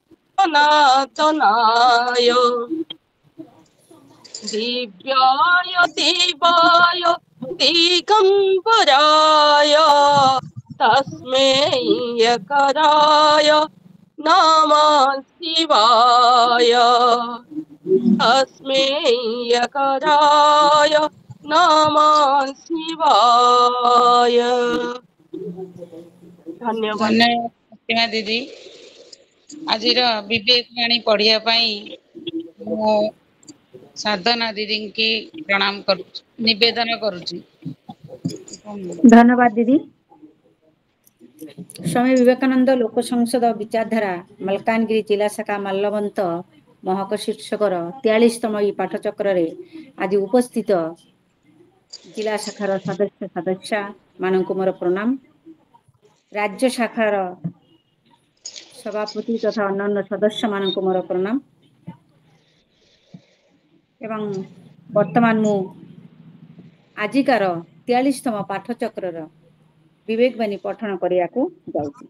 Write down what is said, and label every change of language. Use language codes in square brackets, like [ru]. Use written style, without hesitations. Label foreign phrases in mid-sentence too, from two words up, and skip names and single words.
[sa] सनातनाय दिव्याय देवाय दिगंबराय तस्मै यकराय नमः शिवाय तस्मै यकराय नमः शिवाय। [or] धन्यवाद। धन्यवाद ପ୍ରତିମା ଦିଦି। ଆଜିର ବିବେକ ବାଣୀ ପଢିବା ପାଇଁ ମୁଁ ସାଧନା ଦିଦିଙ୍କୁ ପ୍ରଣାମ କରୁଛି, ନିବେଦନ କରୁଛି। ଧନ୍ୟବାଦ ଦିଦି। ସ୍ୱାମୀ ବିବେକାନନ୍ଦ ଲୋକ ସଂସଦ ବିଚାରଧାରା ମାଲକାନଗିରି ଜିଲ୍ଲା ଶାଖା ମାଲ୍ୟବନ୍ତ ମହକ ଶୀର୍ଷକର 43ତମ ପାଠଚକ୍ର ଆଜି ଉପସ୍ଥିତ ଜିଲ୍ଲା ଶାଖାର ସଦସ୍ୟ ମାନଙ୍କ ମୋର ପ୍ରଣାମ। ରାଜ୍ୟ ଶାଖାର ସଭାପତି ତଥା ଅନ୍ୟ ସଦସ୍ୟ ମାନଙ୍କ ମୋର ପ୍ରଣାମ। ଏବଂ ବର୍ତ୍ତମାନ ମୁଁ ଆଜିକାର 43ତମ ପାଠଚକ୍ର ବିବେକ ବାଣୀ ପଠନ କରିବା କୁ ଯାଉଛି।